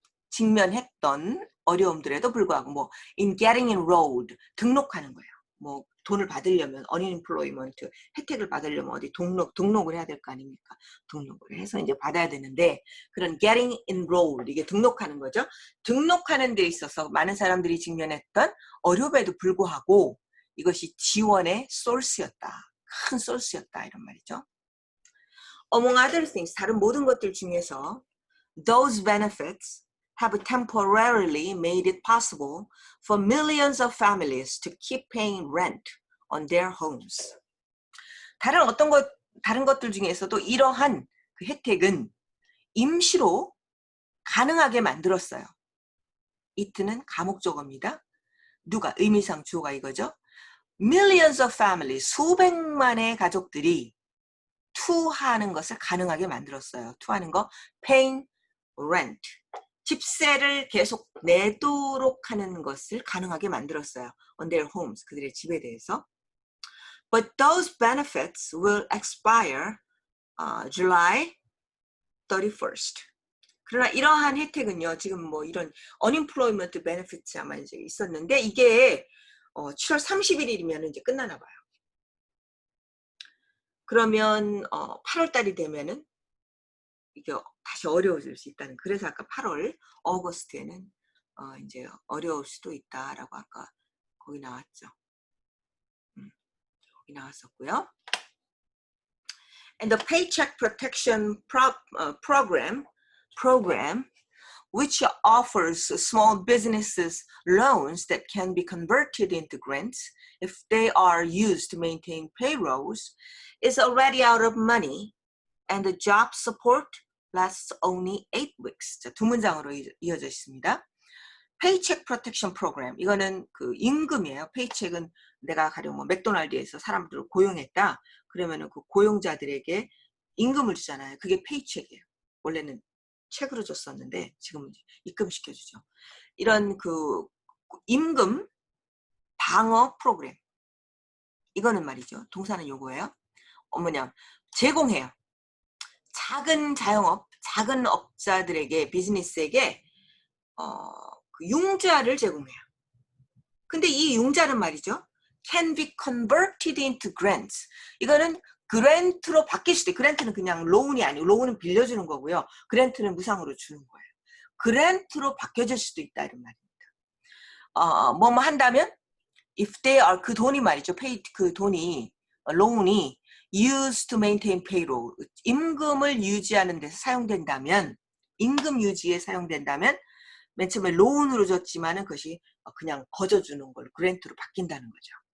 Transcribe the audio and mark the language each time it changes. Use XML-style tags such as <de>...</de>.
<ko>직면했던 어려움들에도 불구하고 뭐</ko> <en>in getting enrolled</en> <ko>등록하는 거예요. 뭐 돈을 받으려면 unemployment 혜택을 받으려면 어디 등록을 해야 될 거 아닙니까? 등록을 해서 이제 받아야 되는데 그런</ko> <en>getting enrolled</en> <ko>이게 등록하는 거죠. 등록하는 데 있어서 많은 사람들이 직면했던 어려움에도 불구하고 이것이 지원의 source였다. 큰 source였다 이런 말이죠.</ko> <en>Among other things</en> <ko>다른 모든 것들 중에서</ko> <en>those benefits have temporarily made it possible for millions of families to keep paying rent on their homes.</en> <ko>다른 것들 중에서도 이러한 그 혜택은 임시로 가능하게 만들었어요. it는 가목적어입니다. 누가? 의미상 주어가 이거죠.</ko> <en>Millions of families,</en> <ko>수백만의 가족들이 투하는 것을 가능하게 만들었어요. 투하는 거,</ko> <en>paying rent.</en> <ko>집세를 계속 내도록 하는 것을 가능하게 만들었어요.</ko> <en>On their homes,</en> <ko>그들의 집에 대해서.</ko> <en>But those benefits will expire July 31st.</en> <ko>그러나 이러한 혜택은요, 지금 뭐 이런 unemployment benefits 아마 이제 있었는데 이게 7월 31일이면 이제 끝나나 봐요. 그러면 8월 달이 되면은 이게 다시 어려워질 수 있다는. 그래서 아까 8월, 어거스트에는 이제 어려울 수도 있다라고 아까 거기 나왔죠. 거기 나왔었고요.</ko> <en>And the Paycheck Protection program, which offers small businesses loans that can be converted into grants if they are used to maintain payrolls, is already out of money, and the job support lasts only 8 weeks.</en> <ko>자, 두 문장으로 이어져 있습니다. Paycheck Protection Program, 이거는 그 임금이에요. Paycheck은 내가 가령 뭐 맥도날드에서 사람들을 고용했다. 그러면은 그 고용자들에게 임금을 주잖아요. 그게 Paycheck이에요. 원래는 책으로 줬었는데 지금은 입금시켜주죠. 이런 그 임금 방어 프로그램. 이거는 말이죠. 동사는 요거예요. 뭐냐, 제공해요. 작은 자영업, 작은 업자들에게, 비즈니스에게 그 융자를 제공해요. 근데 이 융자는 말이죠.</ko> <en>can be converted into grants.</en> <ko>이거는 그랜트로 바뀔 수도 있어요. 그랜트는 그냥 로운이 아니고, 로운은 빌려주는 거고요. 그랜트는 무상으로 주는 거예요. 그랜트로 바뀌어질 수도 있다 이런 말입니다. 뭐뭐 한다면</ko> <en>if they are,</en> <ko>그 돈이 말이죠. 그 돈이, 로운이</ko> <en>used to maintain payroll,</en> <ko>임금을 유지하는 데서 사용된다면, 임금 유지에 사용된다면 맨 처음에 로운으로 줬지만은 그것이 그냥 거저주는 걸로 그랜트로 바뀐다는 거죠.</ko>